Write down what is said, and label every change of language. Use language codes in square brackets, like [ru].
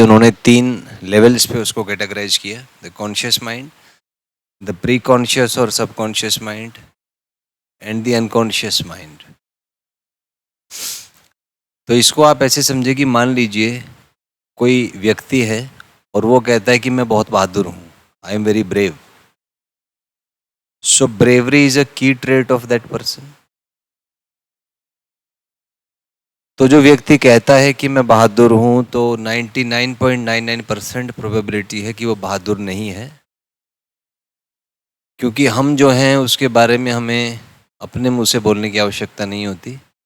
[hi] उन्होंने 3 लेवल्स पे उसको कैटेगराइज किया: [en] the conscious mind, the preconscious [hi] और [en] Subconscious mind and the unconscious mind. [hi] तो इसको आप ऐसे समझे कि मान लीजिए कोई व्यक्ति है और वो कहता है कि मैं बहुत बहादुर हूँ, [en] I am very brave. So bravery is a key trait of that person. [hi] तो जो व्यक्ति कहता है कि मैं बहादुर हूं, तो 99.99% प्रोबेबिलिटी है कि वो बहादुर नहीं है, क्योंकि हम जो हैं उसके बारे में हमें अपने मुंह से बोलने की आवश्यकता नहीं होती।